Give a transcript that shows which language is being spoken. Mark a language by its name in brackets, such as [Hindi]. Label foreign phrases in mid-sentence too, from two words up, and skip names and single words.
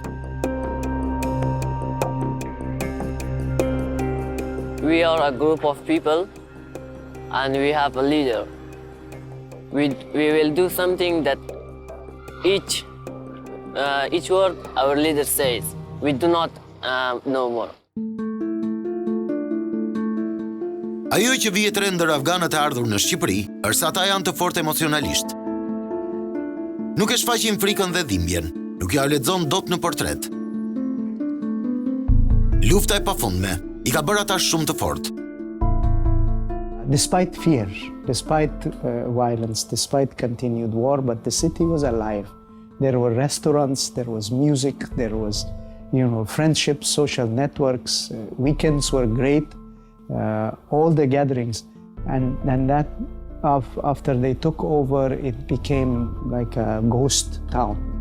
[English] We are a group of people, and we have a leader. We will do something that each word our leader says. We do not know more. [Albanian] Ajo që vihet re ndër afganët e ardhur në Shqipëri, është se ata janë të fortë emocionalisht. Nuk e shfaqin frikën dhe dhimbjen, nuk ja lexon dot në portret. Lufta e pafundme I ka bërë ata shumë të fortë. [English] Despite fear, despite violence, despite continued war, but the city was alive. There were restaurants, there was music, there was, friendships, social networks. Weekends were great. All the gatherings, and that after they took over, it became like a ghost town.